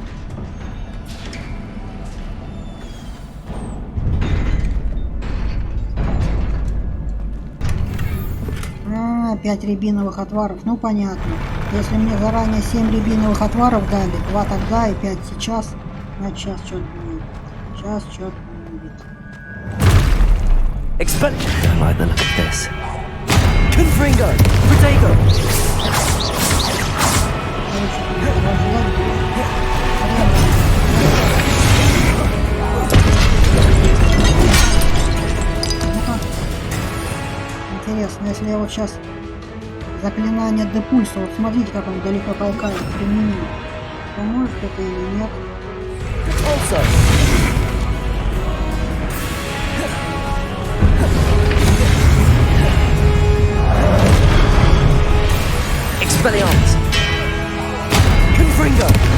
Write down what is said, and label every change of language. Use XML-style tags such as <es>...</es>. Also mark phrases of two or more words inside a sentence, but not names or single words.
<ru>Пять рябиновых отваров. Ну понятно. Если мне заранее 7 рябиновых отваров дали, 2 тогда и 5 сейчас, значит сейчас что-то будет. Сейчас что-то будет.</ru> <en>I like the look of this.</en> <ru>Confringo! Protego! Интересно, если я вот сейчас заклинание Депульсо, вот смотрите, как он далеко толкает, применю. Поможет это или нет? Депульсо! Expelliarmus! Confringo!</ru>